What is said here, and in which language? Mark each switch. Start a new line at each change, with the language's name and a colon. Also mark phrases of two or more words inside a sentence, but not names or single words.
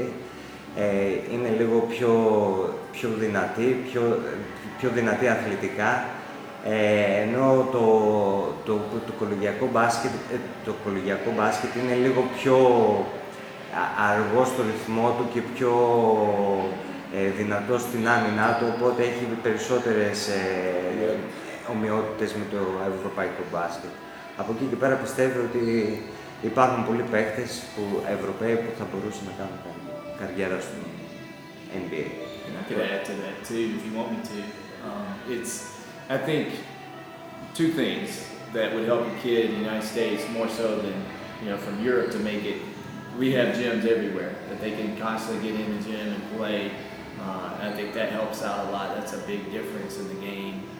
Greek: Είναι λίγο πιο δυνατή αθλητικά, ενώ το κολεγιακό μπάσκετ είναι λίγο πιο αργό στο ρυθμό του και πιο δυνατό στην άμυνά του, οπότε έχει περισσότερες ομοιότητες με το ευρωπαϊκό μπάσκετ. Από εκεί και πέρα πιστεύω ότι υπάρχουν πολλοί παίκτες Ευρωπαίοι που θα μπορούσαν να κάνουν καριέρα στο NBA.
English: And I could add to that too, if you want me to. It's, I think, two things that would help a kid in the United States more so than, you know, from Europe to make it. We have gyms everywhere that they can constantly get in the gym and play. I think that helps out a lot. That's a big difference in the game.